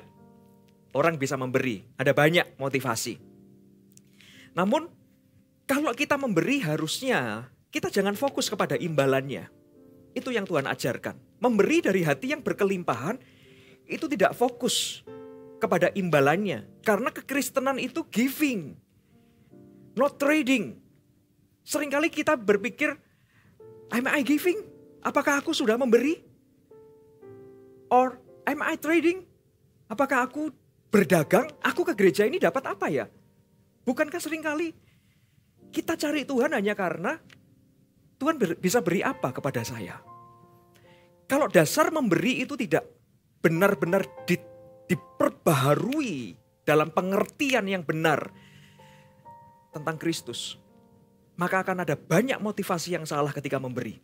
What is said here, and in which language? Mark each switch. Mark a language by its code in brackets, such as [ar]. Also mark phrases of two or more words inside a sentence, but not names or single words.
[id] Orang bisa memberi. Ada banyak motivasi. Namun kalau kita memberi harusnya kita jangan fokus kepada imbalannya. Itu yang Tuhan ajarkan. Memberi dari hati yang berkelimpahan itu tidak fokus kepada imbalannya. Karena kekristenan itu [en] giving, not trading. [id] Seringkali kita berpikir, [en] am I giving? [id] Apakah aku sudah memberi? [en] Or am I trading? [id] Apakah aku berdagang? Aku ke gereja ini dapat apa ya? Bukankah seringkali kita cari Tuhan hanya karena Tuhan bisa beri apa kepada saya? Kalau dasar memberi itu tidak benar-benar diperbaharui dalam pengertian yang benar tentang Kristus, maka akan ada banyak motivasi yang salah ketika memberi.